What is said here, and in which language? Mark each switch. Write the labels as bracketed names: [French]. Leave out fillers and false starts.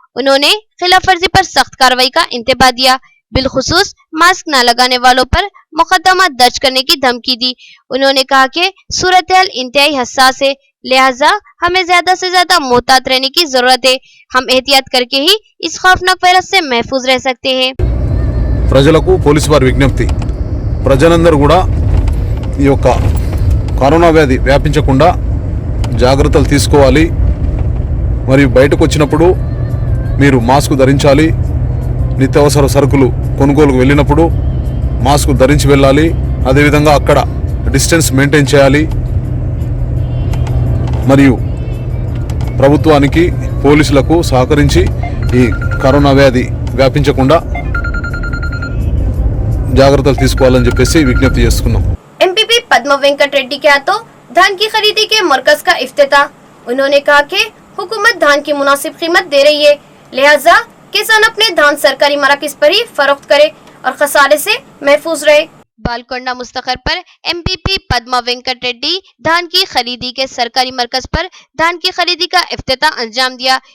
[Hindi] उन्होंने खिलाफ वर्जी पर सख्त कार्रवाई का इंतबाह दिया। बिलखुसूस मास्क न लगाने वालों पर मुकदमा दर्ज करने की धमकी दी। उन्होंने कहा कि सूरत हाल इंतहाई हसास है, लिहाजा हमें ज्यादा से ज्यादा मोहतात रहने की जरूरत है। हम एहतियात करके ही इस खौफनाक वायरस से महफूज रह सकते हैं। [Telugu] ప్రజలకు పోలీసు వారి విజ్ఞప్తి, ప్రజలందరూ కూడా ఈ యొక్క కరోనా వ్యాధి వ్యాపించకుండా జాగ్రత్తలు తీసుకోవాలి. మరియు బయటకు వచ్చినప్పుడు మీరు మాస్క్ ధరించాలి. నిత్యావసర సరుకులు కొనుగోలుకు వెళ్ళినప్పుడు మాస్క్ ధరించి వెళ్ళాలి. అదేవిధంగా అక్కడ డిస్టెన్స్ మెయింటైన్ చేయాలి. మరియు ప్రభుత్వానికి పోలీసులకు సహకరించి ఈ కరోనా వ్యాధి వ్యాపించకుండా జాగ్రత్తలు తీసుకోవాలని చెప్పేసి విజ్ఞప్తి చేస్తున్నాం. [Hindi] एमपीपी पद्म वेंकट रेड्डी के हाथों धान की खरीदी के मरकज का इफ्तिताह। उन्होंने कहा कि हुकूमत धान की मुनासिब कीमत दे रही है, लिहाजा किसान अपने धान सरकारी मराकिज पर ही फरोख्त करे और खसारे से महफूज रहे। बालकोंडा मुस्तखर पर एमपीपी पद्मा वेंकट रेड्डी धान की खरीदी के सरकारी मरकज पर धान की खरीदी का इफ्तिताह अंजाम दिया।